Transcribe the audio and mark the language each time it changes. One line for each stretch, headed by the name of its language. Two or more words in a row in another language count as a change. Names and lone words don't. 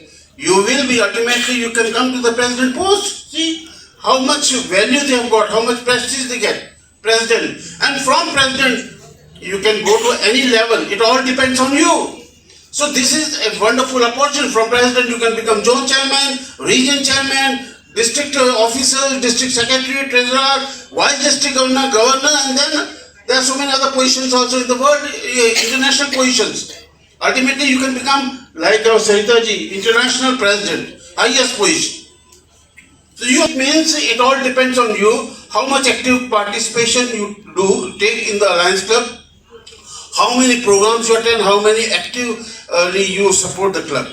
English: You will be, ultimately you can come to the president post. See how much value they have got, how much prestige they get. President. And from president, you can go to any level. It all depends on you. So this is a wonderful opportunity. From president, you can become zone chairman, region chairman, district officer, district secretary, treasurer, vice district governor, and then there are so many other positions also in the world, international positions. Ultimately, you can become, like our Sarita ji, international president, highest position. So it means it all depends on you, how much active participation you take in the Alliance Club, how many programs you attend, how many actively you support the club.